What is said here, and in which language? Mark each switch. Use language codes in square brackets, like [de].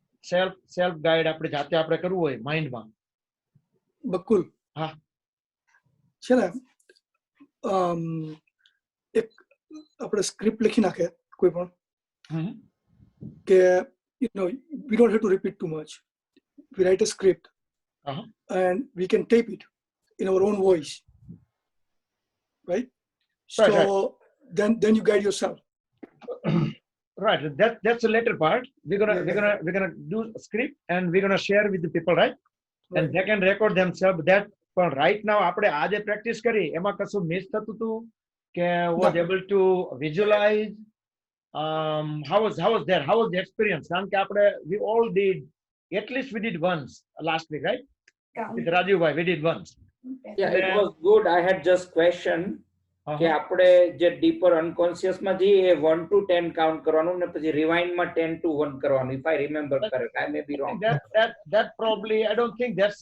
[gu] Self guide આપણે જાતે આપણે કરવું હોય માઇન્ડમાં? બકુલ હા, છે ને એક આપણે સ્ક્રિપ્ટ લખી નાખે કોઈ પણ કે [en] we don't have to repeat too much. We write a script and we can tape it in our own voice, right? So then you guide yourself. Right, that's the later part. We're gonna do a script and we're gonna share with the people, right? And they can record themselves. That, but right now [gu] આપણે આજે practice કરી એમાં કશું miss થતું હતું કે [en] was able to visualize? How was that? How was the experience? [gu] કારણ કે આપણે [en] we all did, at least we did once last week, right? With Raju bhai, we did once. Yeah, it was good. I had just question [gu] કે આપણે જે dipper unconscious માં જઈએ 1 to 10 count કરવાનું ને પછી રિવાઇન્ડ માં 10 to 1 કરવાનું. [en] If I remember correct, I may be wrong. That probably, I don't think that's